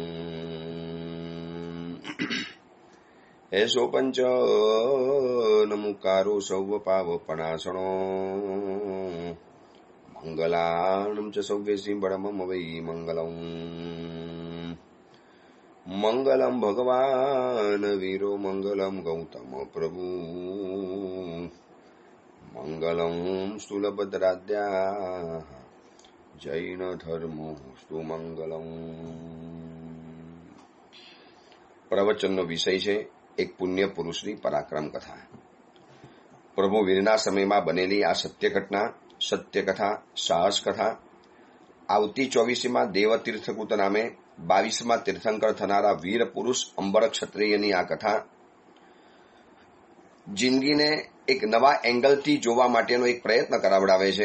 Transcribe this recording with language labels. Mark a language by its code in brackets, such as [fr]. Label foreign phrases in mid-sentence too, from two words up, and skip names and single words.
[sa] एषो पञ्च नमुकारो सौवपावपणासनो मङ्गलानं च सौव्यसि बडमम वै मङ्गलम् मंगलम भगवान वीरो मंगलम गौतम प्रभु मंगलम स्थूलभद्राद्या जैन धर्मो स्तु मंगलम। [gu] પ્રવચનનો વિષય છે એક પુણ્ય પુરુષની પરાક્રમ કથા. પ્રભુ વીરના સમયમાં બનેલી આ સત્ય ઘટના, સત્ય કથા, સાહસ કથા આવતી 24મીમાં દેવતીર્થકૂત નામે 22માં તીર્થંકર થનારા વીર પુરુષ અંબર ક્ષત્રિયની આ કથા જિંદગીને એક નવા એંગલથી જોવા માટેનો એક પ્રયત્ન કરાવડાવે છે.